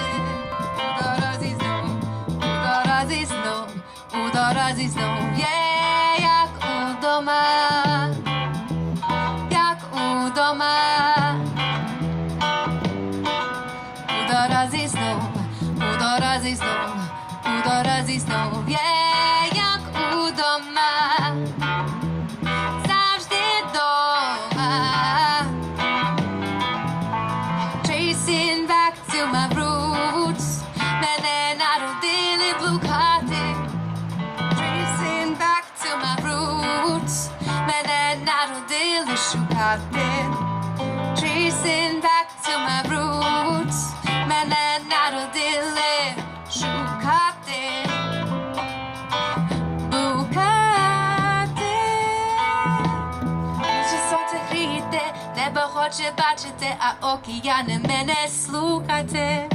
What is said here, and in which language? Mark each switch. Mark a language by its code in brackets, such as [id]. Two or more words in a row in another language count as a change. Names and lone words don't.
[uk] У дорозі знов, у дорозі знов, у дорозі знов є, як удома, як удома. У дорозі знов, у дорозі знов, у дорозі знов є, як удома, завжди дома. [en] Tracing back to my roots, [uk] мене народили блукати. [en] Tracing back to my roots, [uk] мене народили шукати. [en] Tracing back to my roots, [uk] мене народили шукати. Блукати. Може сонце гріти, небо хоче бачити, а океани мене слухати.